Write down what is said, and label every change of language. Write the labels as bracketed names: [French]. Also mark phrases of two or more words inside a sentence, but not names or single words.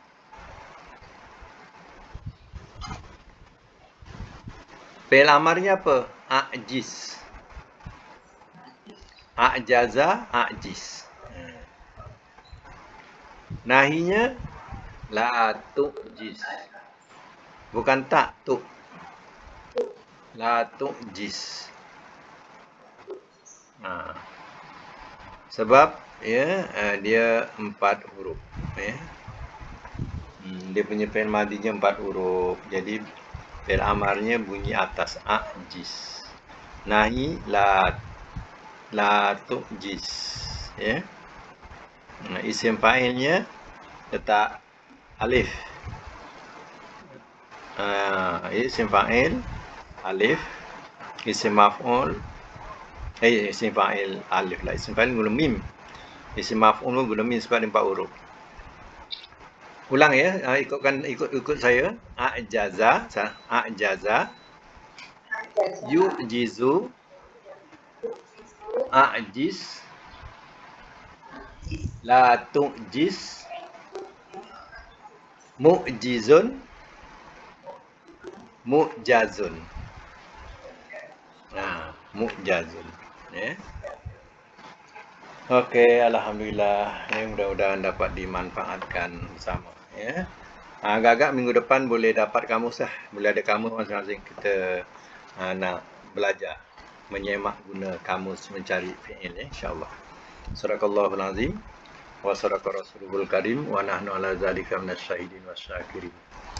[Malay] Fi'il amarnya apa? [Arabic] أعجز. أعجز أعجز. [Malay] Nahinya [Arabic] لا تعجز. [Malay] Bukan tak tu. [Arabic] لا تعجز. [Malay] Sebab dia 4 huruf. Dia punya fi'il madinya 4 huruf. Jadi fi'il amarnya bunyi atas a'jiz. Nahi [Arabic] لا تعجز. [Malay] Isim fa'ilnya letak alif. Isim fa'il alif. Isim maf'ul isim fa'il alif lah. Isim fa'il guna mim. Isim maf'ul guna mim sebab 4 huruf. Ulang ya, ikut saya. [Arabic] أعجز يعجز أعجز لا تعجز معجز معجز. معجز. [Malay] Okey, alhamdulillah. Mudah-mudahan dapat dimanfaatkan bersama. Agak-agak minggu depan boleh dapat kamus lah. Boleh ada kamus masing-masing. Kita nak belajar menyemak guna kamus mencari fi'il, insya-Allah. [Arabic] صدق الله العظيم وصدق رسوله الكريم ونحن على ذلك من الشاهدين والشاكرين.